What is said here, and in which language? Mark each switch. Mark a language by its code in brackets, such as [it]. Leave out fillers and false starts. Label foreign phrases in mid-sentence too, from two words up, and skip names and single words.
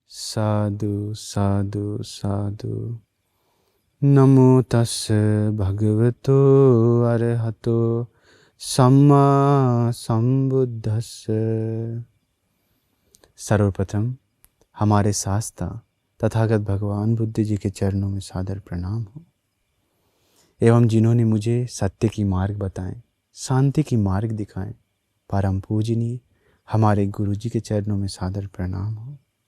[pi] साधु साधु साधु। नमो तस् भगवतो अरहतो सम्मा संबुद्धस्स। [hi] सर्वप्रथम हमारे शास्त्रा तथागत भगवान बुद्ध जी के चरणों में सादर प्रणाम हो, एवं जिन्होंने मुझे सत्य की मार्ग बताएं, शांति की मार्ग दिखाएं, परम पूजनीय हमारे गुरु जी के चरणों में सादर प्रणाम हो।